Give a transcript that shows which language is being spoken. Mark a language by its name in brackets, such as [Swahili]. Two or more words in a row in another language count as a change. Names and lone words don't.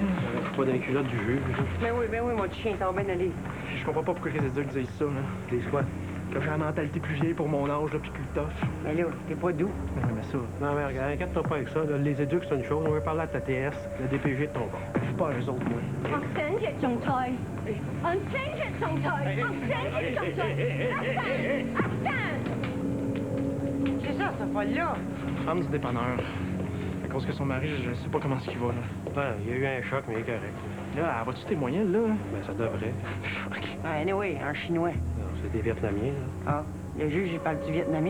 [French] Pas dans les culottes du juge. Ben oui, mon chien, ça va bien aller. Je comprends pas pourquoi les adultes disent ça, là. Des quoi? Que j'ai la mentalité plus vieille pour mon âge, là, puis plus tough. Mais là, t'es pas doux. Mais oui, mais ça, Non, mais regarde, inquiète-toi pas avec ça. Là. Les éduques, c'est une chose. On veut parler à ta TS, le DPG de ton bord. je suis pas eux autres, moi. 我 send 隻仲菜，我 send 隻仲菜，我 send 隻仲菜，阿生， C'est ça, cette folle-là. Femme du dépanneur. À cause que son mari, je sais pas comment ce qu'il va, là. Ouais, il y a eu un choc, mais il est correct. Là, elle va-tu témoigner, là? Ben, ça devrait. OK. Ah, anyway, un chinois. Non, c'est des Vietnamiens, là. Ah, le juge, il parle du vietnamien?